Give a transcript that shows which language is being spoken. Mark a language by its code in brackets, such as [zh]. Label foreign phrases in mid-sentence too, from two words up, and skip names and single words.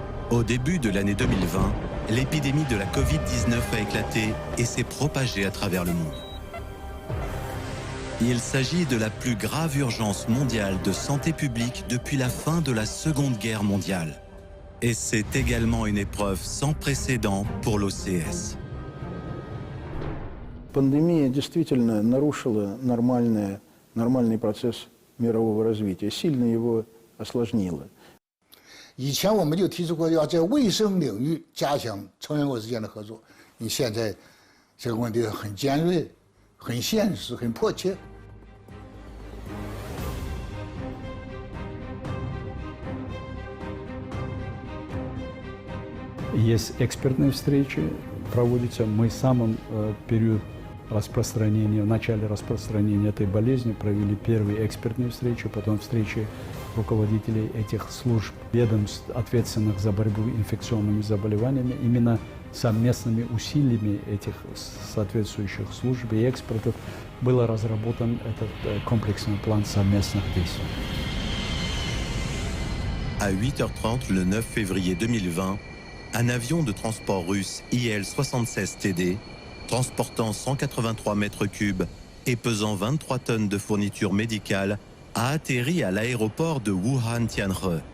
[fr] Au début de l'année 2020, l'épidémie de la Covid-19 a éclaté et s'est propagée à travers le monde. Il s'agit de la plus grave urgence mondiale de santé publique depuis la fin de la Seconde Guerre mondiale. Et c'est également une épreuve sans précédent pour l'OCS. [ru] Пандемия действительно нарушила нормальный процесс мирового развития, сильно его осложнила. [zh] 以前我们就提出过要在卫生领域加强成员国之间的合作，你现在这个问题很尖锐、很现实、很迫切。 [ru] Есть экспертные встречи, проводятся. Мы в самом период распространения, в начале распространения этой болезни провели первые экспертные встречи, потом встречи руководителей этих служб, ведомств, ответственных за борьбу с инфекционными заболеваниями. Именно совместными усилиями этих соответствующих служб и экспертов был разработан этот комплексный план совместных действий. [fr] À 8h30 le 9 février 2020, un avion de transport russe IL-76TD, transportant 183 mètres cubes et pesant 23 tonnes de fournitures médicales, a atterri à l'aéroport de Wuhan-Tianhe.